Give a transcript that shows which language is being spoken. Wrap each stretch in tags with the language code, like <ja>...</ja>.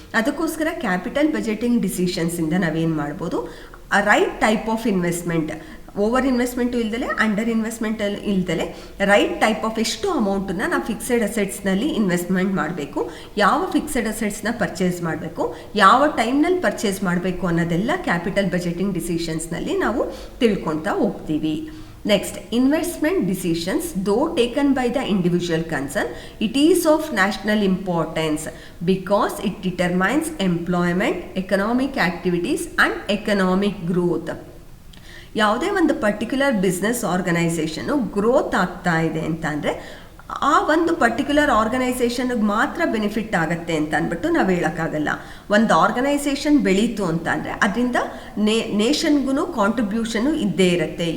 <kn>ಅದಕ್ಕೋಸ್ಕರ capital budgeting ಡಿಸಿಷನ್ಸಿಂದ ನಾವೇನು ಮಾಡ್ಬೋದು, right type of investment, over investment ಇಲ್ದಲೆ under investment ಇಲ್ದಲೆ right type of ಎಷ್ಟು ಅಮೌಂಟನ್ನು ನಾವು ಫಿಕ್ಸೆಡ್ ಅಸೆಟ್ಸ್ನಲ್ಲಿ ಇನ್ವೆಸ್ಟ್ಮೆಂಟ್ ಮಾಡಬೇಕು, ಯಾವ ಫಿಕ್ಸೆಡ್ ಅಸೆಟ್ಸ್ನ ಪರ್ಚೇಸ್ ಮಾಡಬೇಕು, ಯಾವ ಟೈಮ್ನಲ್ಲಿ ಪರ್ಚೇಸ್ ಮಾಡಬೇಕು ಅನ್ನೋದೆಲ್ಲ ಕ್ಯಾಪಿಟಲ್ ಬಜೆಟಿಂಗ್ ಡಿಸಿಷನ್ಸ್ನಲ್ಲಿ ನಾವು ತಿಳ್ಕೊಳ್ತಾ ಹೋಗ್ತೀವಿ.</kn> <en>Next, investment decisions, though taken by the individual concern, it is of national importance because it determines employment, economic activities and economic growth.</en> <kn>ಯಾವುದೇ ಒಂದು ಪರ್ಟಿಕ್ಯುಲರ್ ಬಿಸ್ನೆಸ್ ಆರ್ಗನೈಸೇಷನ್ನು ಗ್ರೋತ್ ಆಗ್ತಾ ಇದೆ ಅಂತ ಅಂದರೆ ಆ ಒಂದು ಪರ್ಟಿಕ್ಯುಲರ್ ಆರ್ಗನೈಸೇಷನ್ಗೆ ಮಾತ್ರ ಬೆನಿಫಿಟ್ ಆಗುತ್ತೆ ಅಂತ ಅಂದ್ಬಿಟ್ಟು ನಾವು ಹೇಳೋಕ್ಕಾಗಲ್ಲ. ಒಂದು ಆರ್ಗನೈಸೇಷನ್ ಬೆಳೀತು ಅಂತ ಅಂದರೆ ಅದರಿಂದ ನೇಷನ್ಗೂ ಕಾಂಟ್ರಿಬ್ಯೂಷನು ಇದ್ದೇ ಇರುತ್ತೆ.</kn>